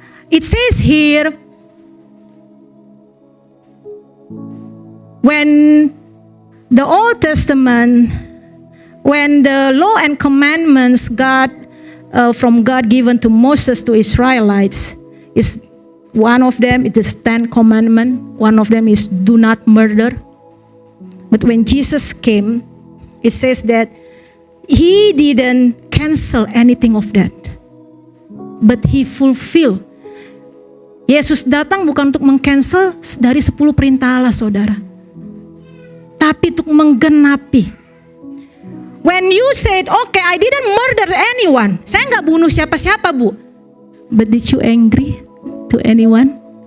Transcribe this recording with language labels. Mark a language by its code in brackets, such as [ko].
[en] It says here, when the Old Testament, when the law and commandments from God given to Moses to Israelites, is one of them, it is 10 commandments. One of them is do not murder. But when Jesus came, it says that he didn't cancel anything of that, but he fulfilled. [id] Yesus datang bukan untuk mengcancel dari 10 perintah Allah, saudara, tapi untuk menggenapi. [en] When you said, okay, I didn't murder anyone, [id] saya nggak bunuh siapa-siapa, Bu, [en] but did you angry to anyone?